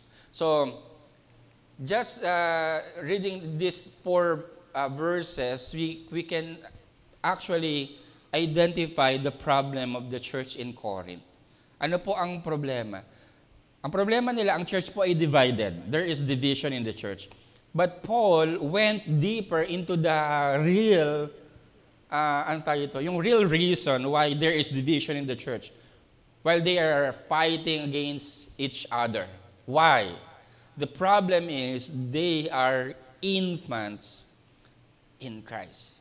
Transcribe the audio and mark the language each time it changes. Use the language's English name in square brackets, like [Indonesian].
[English] So, just reading these 4 verses, we can actually identify the problem of the church in Corinth. [Filipino] Ano po ang problema? Ang problema nila, ang church po ay divided. [English] There is division in the church. But Paul went deeper into the real yung real reason why there is division in the church, while they are fighting against each other. Why? The problem is they are infants in Christ.